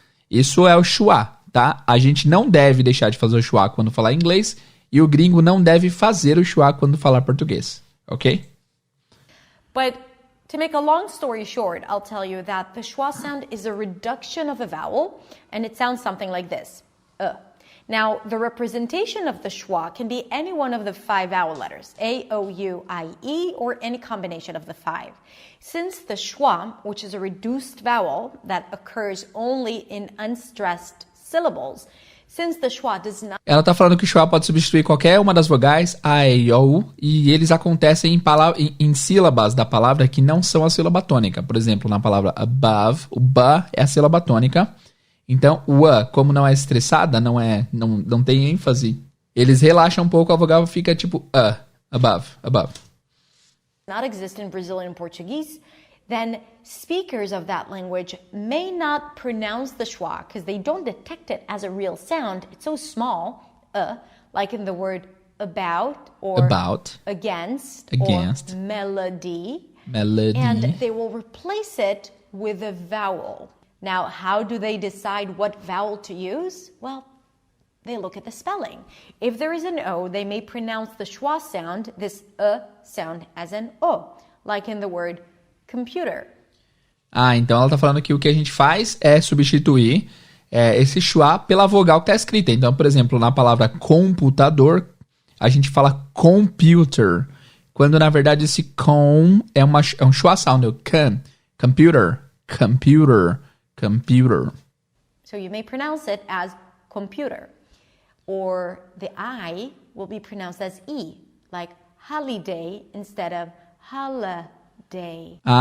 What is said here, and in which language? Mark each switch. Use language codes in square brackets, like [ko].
[pt] Isso é o schwa, tá? A gente não deve deixar de fazer o schwa quando falar inglês, e o gringo não deve fazer o schwa quando falar português, ok? [en] But to make a long story short, I'll tell you that the schwa sound is a reduction of a vowel, and it sounds something like this. Now, the representation of the schwa can be any one of the 5 vowel letters, A, O, U, I, E, or any combination of the 5. Since the schwa, which is a reduced vowel that occurs only in unstressed syllables, since the schwa does not... [pt] Ela está falando que o schwa pode substituir qualquer uma das vogais, A, E, O, e eles acontecem em sílabas da palavra que não são a sílaba tônica. Por exemplo, na palavra above, o ba é a sílaba tônica. Então, o como não é estressada, não tem ênfase, eles relaxam um pouco, a vogal fica tipo above. [en] Not exist in Brazilian Portuguese, then speakers of that language may not pronounce the schwa because they don't detect it as a real sound. It's so small, like in the word about or against. Or melody. And they will replace it with a vowel. Now, how do they decide what vowel to use? Well, they look at the spelling. If there is an O, they may pronounce the schwa sound, this sound, as an O, like in the word computer. [pt] Então ela tá falando que o que a gente faz é substituir esse schwa pela vogal que tá escrita. Então, por exemplo, na palavra computador, a gente fala computer, quando na verdade esse com é um schwa sound, é o can, computer, computer, computer. [en] So you may pronounce it as computer. Or the I will be pronounced as E, like holiday instead of holiday.